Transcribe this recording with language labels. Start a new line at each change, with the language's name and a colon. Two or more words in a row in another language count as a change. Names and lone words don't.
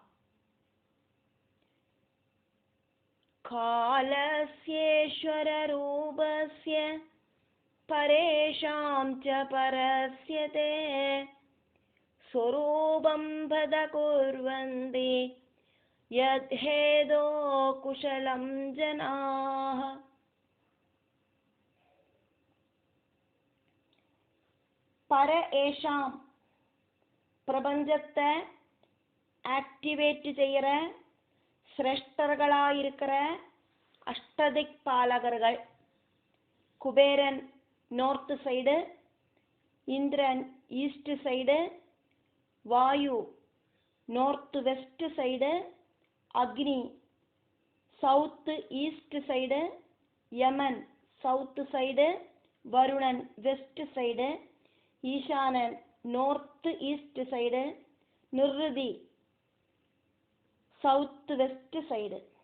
Sanskrit: कालस्येश्वररूपस्य परेषां च परस्य ते स्वरूपं बद कुर्वन्ति यद्धेदो कुशलं जनाः। पर एषाम्
Tamil: பிரபஞ்சத்தை ஆக்டிவேட் செய்கிற சிரேஷ்டர்களாயிருக்கிற அஷ்டதிக் பாலகர்கள். குபேரன்
English: north side,
Tamil: இந்திரன்
English: east side,
Tamil: வாயு
English: north west side,
Tamil: அக்னி
English: south east side,
Tamil: யமன்
English: south side,
Tamil: வருணன்
English: west side,
Tamil: ஈசானன்
English: north east side,
Tamil: நிருதி
English: south west side.